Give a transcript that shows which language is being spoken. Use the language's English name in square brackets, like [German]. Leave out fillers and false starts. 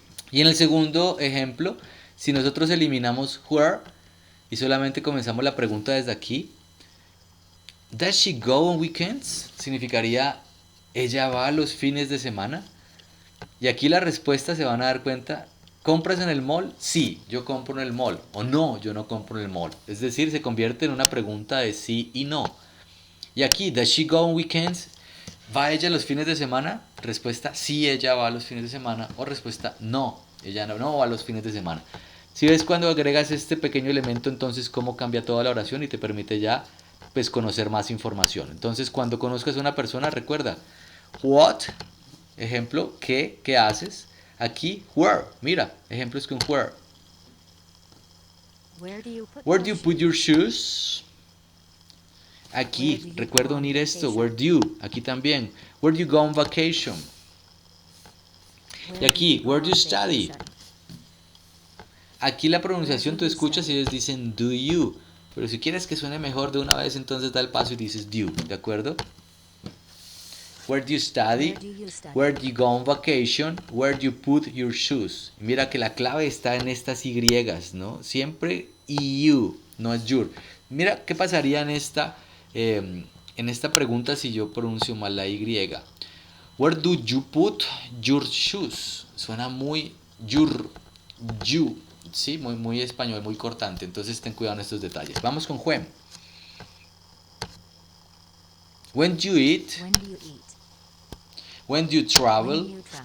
[Spanish] Y en el segundo ejemplo, si nosotros eliminamos where y solamente comenzamos la pregunta desde aquí, [English] does she go on weekends? [Spanish] Significaría ella va los fines de semana. Y aquí la respuesta se van a dar cuenta. ¿Compras en el mall? Sí, yo compro en el mall. O no, yo no compro en el mall. Es decir, se convierte en una pregunta de sí y no. Y aquí, [English] does she go on weekends? [Spanish] ¿Va ella los fines de semana? Respuesta, sí, ella va los fines de semana. O respuesta, no, ella no va los fines de semana. Si ves cuando agregas este pequeño elemento, entonces cómo cambia toda la oración y te permite ya pues conocer más información. Entonces cuando conozcas a una persona, recuerda, what, ejemplo, ¿qué haces? Aquí, where, mira, ejemplos con where. [English] Where do you put your shoes? [Spanish] Aquí, recuerda unir esto, [English] where do you, [Spanish] aquí también, [English] where do you go on vacation? [Spanish] Y aquí, [English] where do you study? [Spanish] Aquí la pronunciación tú escuchas y ellos dicen [English] do you, [Spanish] pero si quieres que suene mejor de una vez, entonces da el paso y dices do, ¿de acuerdo? [English] Where do you study? Where do you go on vacation? Where do you put your shoes? [Spanish] Y mira que la clave está en estas Y, ¿no? Siempre you, no es your. Mira qué pasaría en esta pregunta si yo pronuncio mal la Y. [English] Where do you put your shoes? [Spanish] Suena muy you, sí, muy español, muy cortante. Entonces ten cuidado en estos detalles. Vamos con when. [English] When do you eat? When do you travel?